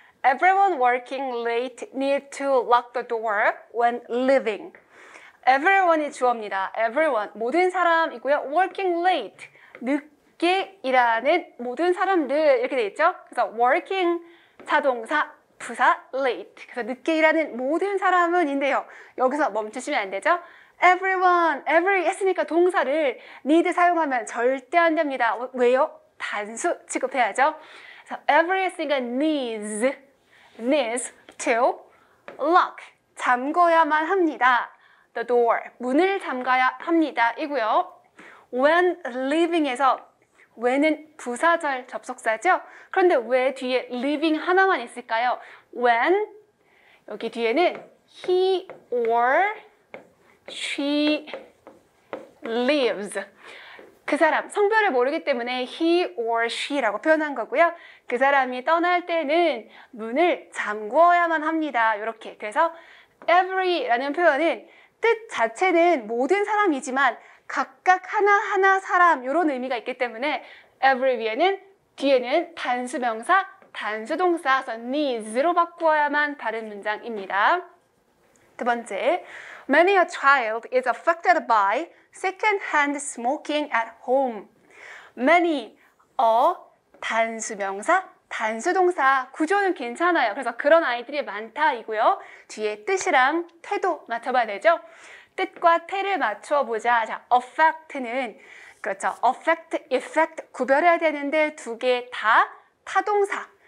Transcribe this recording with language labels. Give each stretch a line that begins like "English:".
English: Everyone working late need to lock the door when leaving.
Korean: Everyone이 주어입니다. Everyone, 모든 사람이고요. Working late, 늦게 일하는 모든 사람들 이렇게 돼 있죠. 그래서 working 자동사, 부사 late. 그래서 늦게 일하는 모든 사람은인데요. 여기서 멈추시면 안 되죠. Everyone, every 했으니까 동사를 need 사용하면 절대 안 됩니다. 왜요? 단수 취급해야죠. 그래서 every 했으니까 needs to lock, 잠궈야만 합니다. The door, 문을 잠가야 합니다. 이고요. When leaving에서 when은 부사절 접속사죠. 그런데 왜 뒤에 leaving 하나만 있을까요?
English: When,
Korean: 여기 뒤에는
English: he or she leaves.
Korean: 그 사람, 성별을 모르기 때문에 he or she라고 표현한 거고요. 그 사람이 떠날 때는 문을 잠궈야만 합니다. 이렇게. 그래서 every라는 표현은 뜻 자체는 모든 사람이지만 각각 하나하나 사람 이런 의미가 있기 때문에 every 위에는 뒤에는 단수명사, 단수동사, needs로 바꾸어야만 바른 문장입니다. 두 번째,
English: many a child is affected by second-hand smoking at home.
Korean: Many a 단수명사, 단수동사 구조는 괜찮아요. 그래서 그런 아이들이 많다이고요. 뒤에 뜻이랑 태도 맞춰봐야 되죠. 뜻과 태를 맞춰보자. 자, affect는 그렇죠. affect, effect 구별해야 되는데 두 개 다 타동사.